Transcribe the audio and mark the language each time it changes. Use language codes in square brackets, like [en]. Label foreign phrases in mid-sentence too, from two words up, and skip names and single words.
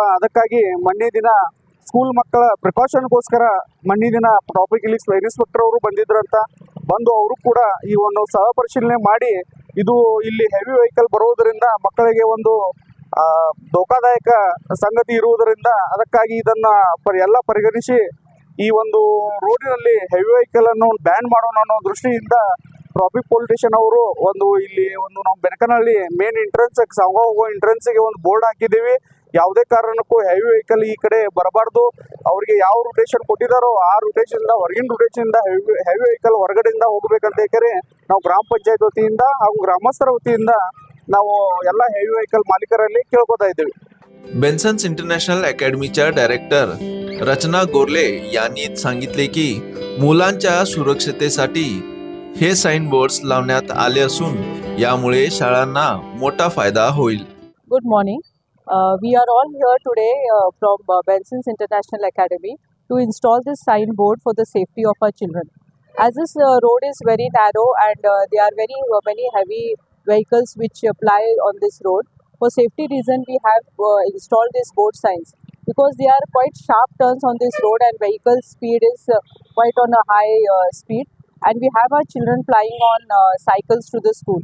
[kn] ಅದಕ್ಕಾಗಿ ಮೊನ್ನೆ ದಿನ ಸ್ಕೂಲ್ ಮಕ್ಕಳ ಪ್ರಿಕಾಷನ್ಗೋಸ್ಕರ ಮೊನ್ನೆ ದಿನ [en] traffic inspector [kn] ಅವರು ಬಂದಿದ್ರಂತ, ಬಂದು ಅವರು ಕೂಡ ಈ ಒಂದು ಸಹ ಪರಿಶೀಲನೆ ಮಾಡಿ ಇದು ಇಲ್ಲಿ [en] heavy vehicle [kn] ಬರೋದರಿಂದ ಮಕ್ಕಳಿಗೆ ಒಂದು ಧೋಕಾದಾಯಕ ಸಂಗತಿ ಇರುವುದರಿಂದ ಅದಕ್ಕಾಗಿ ಇದನ್ನ ಎಲ್ಲ ಪರಿಗಣಿಸಿ ಈ ಒಂದು ರೋಡಿನಲ್ಲಿ [en] heavy vehicle [kn] ಅನ್ನು ಬ್ಯಾನ್ ಮಾಡೋಣ ಅನ್ನೋ ದೃಷ್ಟಿಯಿಂದ [en] traffic police station [kn] ಅವರು ಒಂದು ಇಲ್ಲಿ ಒಂದು ನಾವು ಬೆನಕನಹಳ್ಳಿ [en] main entrance [kn] ಸಾಂಗಾವ್ ಎಂಟ್ರೆನ್ಸ್ಗೆ ಒಂದು ಬೋರ್ಡ್ ಹಾಕಿದ್ದೀವಿ। ಯಾವುದೇ ಕಾರಣಕ್ಕೂ [en] heavy vehicle [kn] ಈ ಕಡೆ ಬರಬಾರ್ದು, ಅವರಿಗೆ ಯಾವ ರೂಟೇಷನ್ ಕೊಟ್ಟಿದ್ದಾರೋ ಆ ರೂಟೇಷನ್ ಹೊರಗಿನ [en] rotation heavy vehicle [kn] ಹೊರಗಡೆಯಿಂದ ಹೋಗಬೇಕಂತ ಹೇಳಿ ನಾವು ಗ್ರಾಮ ಪಂಚಾಯತ್ वतीಯಿಂದ ಹಾಗೂ ಗ್ರಾಮಸ್ಥರ वतीಯಿಂದ ನಾವು ಎಲ್ಲ [en] heavy vehicle [kn] ಮಾಲೀಕರಲ್ಲಿ ಕೇಳ್ಕೊತಾ ಇದ್ದೀವಿ। [mr] बेन्सन्स इंटरनॅशनल अकॅडमीच्या डायरेक्टर रचना गोरले यांनी सांगितले की मुलांच्या सुरक्षतेसाठी हे [en] sign boards [mr] लावण्यात आले असून यामुळे शाळांना मोठा फायदा होईल. [en] Good morning. We are all here today from Benson's International Academy to install this signboard for the safety of our children. As this road is very narrow and there are very many heavy vehicles which ply on this road, for safety reason we have installed these board signs, because there are quite sharp turns on this road and vehicle speed is quite on a high speed, and we have our children plying on cycles to the school.